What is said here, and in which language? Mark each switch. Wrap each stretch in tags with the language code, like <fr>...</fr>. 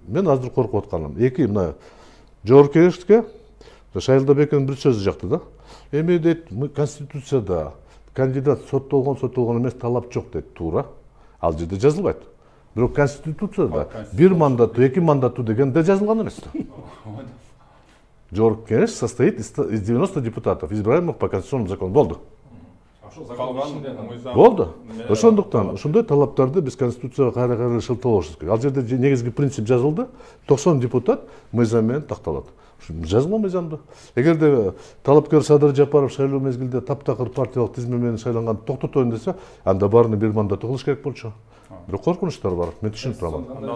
<ky>Мен азыр коркуп атканым эки мына жогорку кеңештикке Шайлдабеков бир сөзү жакты да. Эми дейт, конституцияда кандидат соттолгон эмес талап жок дейт, туура. Ал жерде жазылбайт. Бирок конституцияда бир мандаттуу, эки мандаттуу дегенде жазылган эмес.</ky> <ru>Жогорку кеңеш состоит из 90 депутатов, избираемых по конституционному закону.</ru> <ky>Болду. Болду. Ошондуктан ошондой талаптарды биз конституцияга кайра шылталабыз керек. Ал жерде негизги принцип жазылды. 90 депутат мыйзам менен такталат. Жазылган мыйзамда. Эгерде талапкер Садыр Жапаров шайлоо мезгилде таптакыр партиялык тизме менен шайланган токтотоюн десе, анда баарына бир мандат кылыш керек болчу. Бирок коркунучтар бар. Мен түшүнүп турам.</ky>